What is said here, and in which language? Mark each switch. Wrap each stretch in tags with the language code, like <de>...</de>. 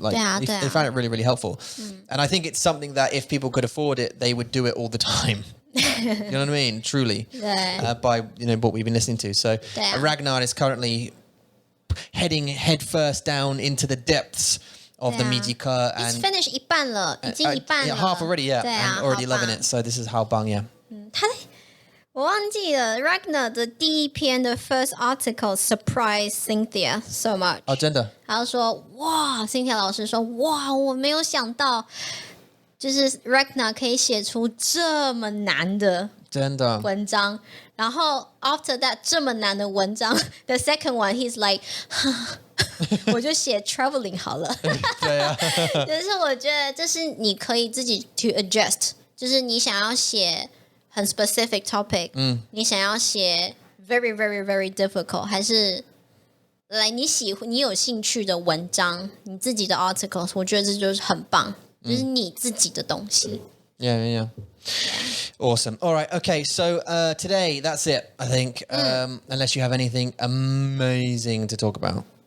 <en>Like they found it really, really helpful. And I think it's something that if people could afford it, they would do it all the time. You know what I mean? Truly. By what we've been listening to. So Ragnar is currently heading headfirst down into the depths of the midji course. It's finished</en> <zh>一半了，已经一半了。</zh> <en>half already, yeah.</en> <zh>对啊</zh> <en>And already</en> <zh>好棒</zh> <en>loving it. So this is how bang, yeah.</en> <zh>我忘记了 Ragnar 的第一篇的</zh> <en>first article surprised Cynthia so much。</en> <zh>真的？他就说哇 Cynthia 老师说哇我没有想到就是 Ragnar 可以写出这么难的真的文章，然后</zh> <en>after that</en> <zh>这么难的文章</zh> <en>the second one he's like</en> <zh>我就写 traveling 好了。对啊。就是我觉得这是你可以自己</zh> <en>to adjust，</en> <zh>就是你想要写很</zh> <en>specific topic，</en> <zh>你想要写</zh> <en>very very very difficult，</en> <zh>还是来你有兴趣的文章，你自己的 articles， 我觉得这就是很棒，就是你自己的东西。</zh> <en>Yeah. Awesome. All right. Okay. So today, that's it, I think. Unless you have anything amazing to talk about.</en>